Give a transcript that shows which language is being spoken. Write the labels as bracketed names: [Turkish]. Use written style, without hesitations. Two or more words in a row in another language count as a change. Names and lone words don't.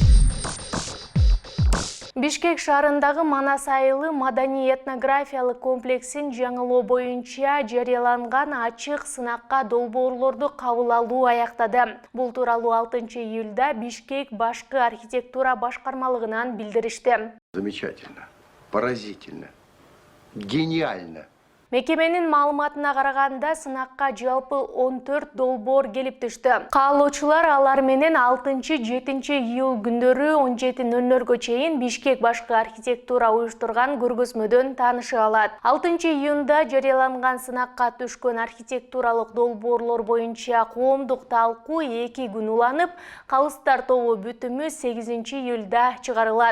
[Kyrgyz] Бишкек шаарындагы Манас айылы маданий-этнографиялык комплексин жаңылоо боюнча жарыяланган ачык сынакка долбоорлорду кабыл алуу аяктады. Бул тууралуу 6 июлда Бишкек башкы архитектура башкармалыгынан билдиришти. [Russian] Замечательно, поразительно, гениально. [Kyrgyz] Мекеменин маалыматына караганда сынакка жалпы 14 долбоор келип түштү. Каалоочулар алар менен 6-7 июл күндөрү 17:00 чейин Бишкек башкы архитектура уюштурган көргөзмөдөн тааныша алат. 6 июнда жарыяланган сынакка түшкөн архитектуралык долбоорлор боюнча коомдук талкуу 2 күн уланып, калыстар тобу бүтүмү 8 июлда чыгарылат.